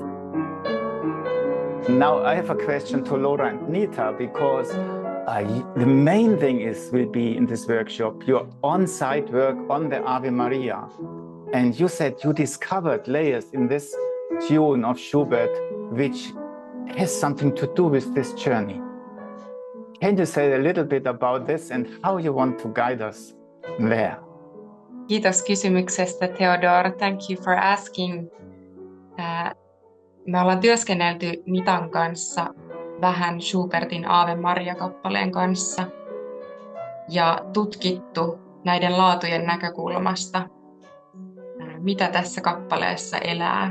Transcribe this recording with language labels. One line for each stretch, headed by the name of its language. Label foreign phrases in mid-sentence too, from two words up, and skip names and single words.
English: Now I have a question to Laura and Nita, because the main thing will be in this workshop, your on-site work on the Ave Maria. And you said you discovered layers in this tune of Schubert, which has something to do with this journey. Can you say a little bit about this and how you want to guide us there?
Finnish: Kiitos kysymyksestä,
English: Theodore. Thank you for asking.
Finnish: Me ollaan työskennelty Nitan kanssa vähän Schubertin Ave Maria-kappaleen kanssa ja tutkittu näiden laatujen näkökulmasta, mitä tässä kappaleessa elää.